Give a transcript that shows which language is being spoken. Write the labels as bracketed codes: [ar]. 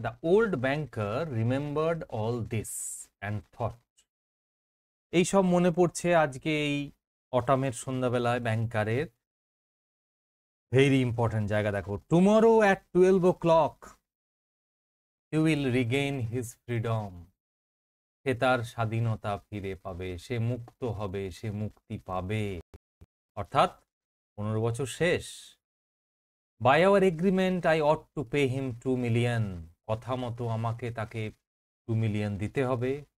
[en] The old banker remembered all this and thought. [bn] এইসব মনে পড়ছে আজকে এই অটামের সন্ধ্যাবেলায় ব্যাংকারের। [en] very important [bn] জায়গা দেখো। [en] Tomorrow at 12 o'clock he will regain his freedom. [bn] সে তার স্বাধীনতা ফিরে পাবে, সে মুক্ত হবে, সে মুক্তি পাবে। অর্থাৎ 15 বছর শেষ। [en] by our agreement I ought to pay him 2 million, [bn] কথা মতো আমাকে তাকে 2 million দিতে হবে।